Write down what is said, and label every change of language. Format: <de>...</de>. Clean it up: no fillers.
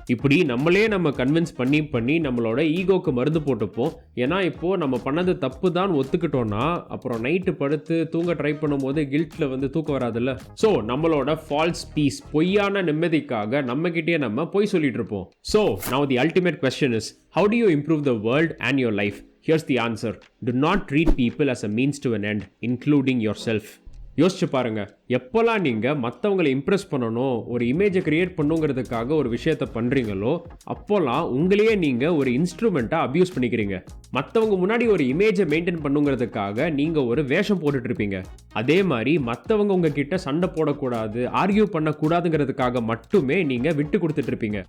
<ta>இப்படி நம்மளே நம்ம கன்வின்ஸ் பண்ணி நம்மளோட ஈகோக்கு மருந்து போட்டுப்போம். ஏன்னா இப்போ நம்ம பண்ணது தப்பு தான் ஒத்துக்கிட்டோம்னா அப்புறம் நைட்டு படுத்து தூங்க ட்ரை பண்ணும்போது கில்ட்ல வந்து தூக்கம் வராதுல்ல. ஸோ நம்மளோட ஃபால்ஸ் பீஸ், பொய்யான நிம்மதிக்காக நம்ம கிட்டே நம்ம பொய் சொல்லிட்டு இருப்போம்.</ta> <en>So now the ultimate question is, how do you improve the world and your life? Here's the answer. Do not treat people as a means to an end, including yourself.</en> <ta>யோசிச்சு பாருங்க, எப்போல்லாம் நீங்கள் மற்றவங்களை இம்ப்ரெஸ் பண்ணணும், ஒரு இமேஜை create பண்ணுங்கிறதுக்காக ஒரு விஷயத்தை பண்ணுறீங்களோ அப்போல்லாம் உங்களையே நீங்கள் ஒரு இன்ஸ்ட்ருமெண்ட்டாக அப்யூஸ் பண்ணிக்கிறீங்க. மற்றவங்க முன்னாடி ஒரு இமேஜை மெயின்டைன் பண்ணுங்கிறதுக்காக நீங்கள் ஒரு வேஷம் போட்டுட்டு இருப்பீங்க. அதே மாதிரி மற்றவங்க உங்ககிட்ட சண்டை போடக்கூடாது, ஆர்கியூ பண்ணக்கூடாதுங்கிறதுக்காக மட்டுமே நீங்கள் விட்டு கொடுத்துட்டு இருப்பீங்க.</ta>